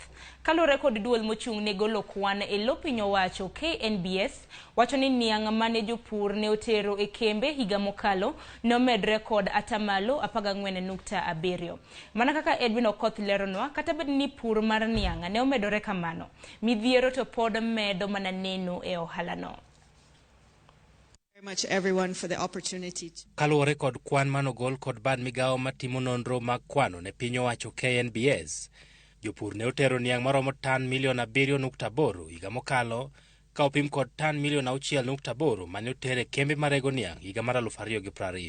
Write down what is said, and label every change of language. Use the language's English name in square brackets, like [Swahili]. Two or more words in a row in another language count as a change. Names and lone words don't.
[Luo (Kenya and Tanzania)] Kaluwore kod duol mochung' ne golo kwan e lo piny owacho KNBS wacho ni niang' mane jopur ne otero e kembe higa mokalo ne omedre kod atamalo 14.7. Mana kaka Edwin Okoth leronwa, kata bed ni pur mar niang' ne omedore kamano, midhiero to pod medo mana neno e ohalano. [English] Much everyone for the opportunity to... [Luo (Kenya and Tanzania)] Kaluwore kod kwan manogol kod bad migawo matimo nonro mag kwano ne piny owacho KNBS, jopur ne otero niang' maromo tan milion 7.8 higa mokalo ka opim kod tan milion 6.8 mane otere kembe marego niang' higa mar 2020.